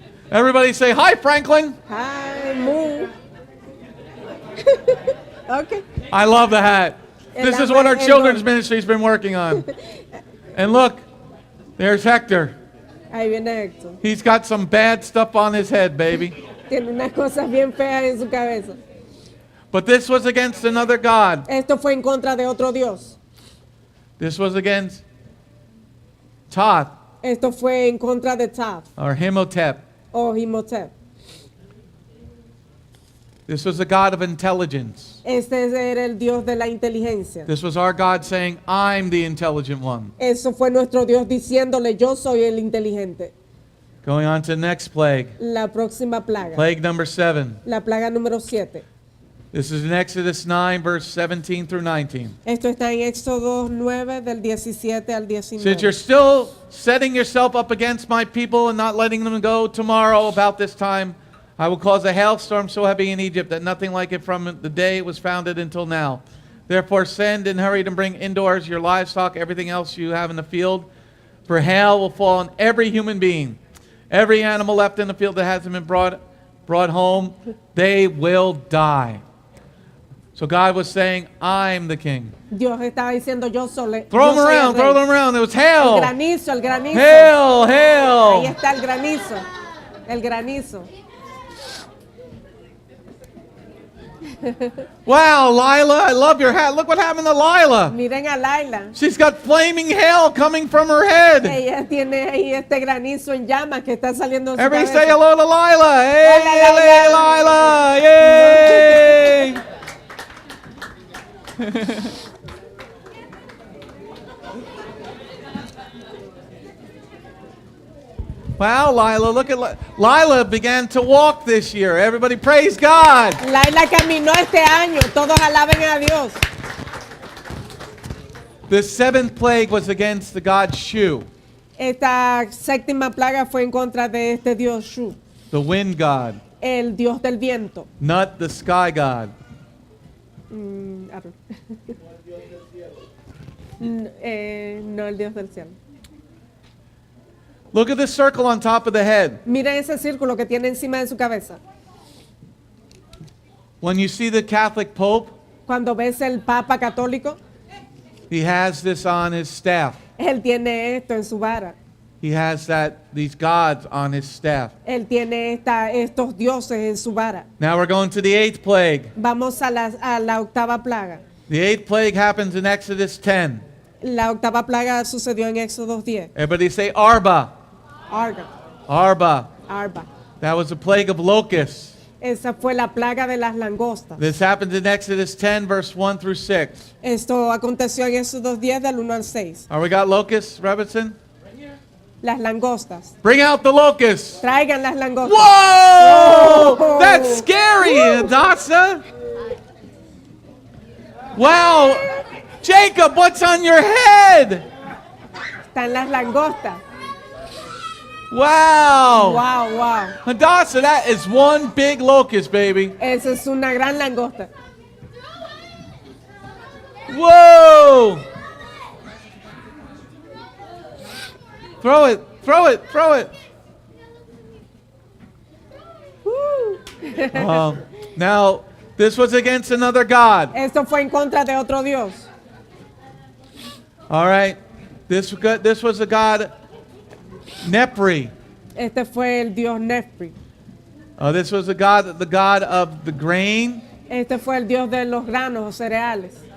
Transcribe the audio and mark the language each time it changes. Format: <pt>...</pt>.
<en>Everybody say, hi, Franklin. Hi, moo. Okay. I love the hat. This is what our children's ministry's been working on. And look, there's Hector.</en> <es>Ahí viene Héctor.</es> <en>He's got some bad stuff on his head, baby.</en> <es>Tiene unas cosas bien feas en su cabeza.</es> <en>But this was against another god.</en> <es>Esto fue en contra de otro dios.</es> <en>This was against Toth.</en> <es>Esto fue en contra de Taf</es> <en>or Himotep.</en> <es>o Imhotep.</es> <en>This was a God of intelligence.</en> <es>Este era el Dios de la inteligencia.</es> <en>This was our God saying, I'm the intelligent one.</en> <es>Eso fue nuestro Dios diciéndole, yo soy el inteligente.</es> <en>Going on to the next plague.</en> <es>La próxima plaga.</es> <en>Plague number 7.</en> <es>La plaga número 7.</es> <en>This is in Exodus 9, verse 17 through 19.</en> <es>Esto está en Éxodo 9 del 17 al 19.</es> <en>Since you're still setting yourself up against my people and not letting them go tomorrow about this time, I will cause a hailstorm so heavy in Egypt that nothing like it from the day it was founded until now. Therefore send and hurry and bring indoors your livestock, everything else you have in the field, for hail will fall on every human being. Every animal left in the field that hasn't been brought home, they will die. So God was saying, I'm the king.</en> <es>Dios estaba diciendo, yo soy</es> <en>Throw them</en> <es>yo soy el</es> <en>around,</en> <es>rey.</es> <en>throw them around. There was</en> <es>El granizo, el granizo.</es> <en>Hail,</en> <es>Ahí</es> <en>hail.</en> <es>está el granizo. El granizo.</es> <en>Wow, Lila, I love your hat. Look what happened to Lila.</en> <es>Miren a Laila.</es> <en>She's got flaming hail coming from her head.</en> <es>Ella tiene ahí este granizo en llamas que está saliendo de su</es> <en>Everybody</en> <es>cabeza.</es> <en>say hello to Lila. Hey,</en> <es>Hola,</es> <en>hey, Lila. Yay. Wow, Lila, look at Lila began to walk this year. Everybody praise God.</en> <es>Laila caminó este año. Todos alaben a Dios.</es> <en>The 7th plague was against the god Shu,</en> <es>Esta séptima plaga fue en contra de este Dios Shu,</es> <en>the wind god,</en> <es>el Dios del viento.</es> <en>not the sky god. I don't-</en> <es>no el Dios del cielo.</es> <en>Look at the circle on top of the head.</en> <es>Miren ese círculo que tiene encima de su cabeza.</es> <en>When you see the Catholic Pope,</en> <es>Cuando ves el Papa católico,</es> <en>he has this on his staff.</en> <es>él tiene esto en su vara.</es> <en>He has these gods on his staff.</en> <es>Él tiene estos dioses en su vara.</es> <en>Now we're going to the 8th plague.</en> <es>Vamos a la octava plaga.</es> <en>The 8th plague happens in Exodus 10.</en> <es>La octava plaga sucedió en Éxodo 10.</es> <en>Everybody say Arba.</en> <he>Arba. Arba. Arba.</he> <en>That was a plague of locusts.</en> <es>Esa fue la plaga de las langostas.</es> <en>This happens in Exodus 10, verse 1 through 6.</en> <es>Esto aconteció en Éxodo 10 del 1 al 6.</es> <en>We got locusts, Robertson?</en> <es>Las langostas.</es> <en>Bring out the locusts.</en> <es>Traigan las langostas.</es> <en>Whoa! Whoa! That's scary, Adasa. Wow! Jacob, what's on your head?</en> <es>Están las langostas.</es> <en>Wow! Wow, wow. Hadassah, that is one big locust, baby.</en> <es>Esa es una gran langosta.</es> <en>Whoa! Throw it, throw it, throw it. Now, this was against another god.</en> <es>Esto fue en contra de otro Dios.</es> <en>All right. This was a god, Nepri.</en> <es>Este fue el Dios Nefri.</es> <en>This was the god of the grain.</en> <es>Este fue el Dios de los granos o cereales.</es>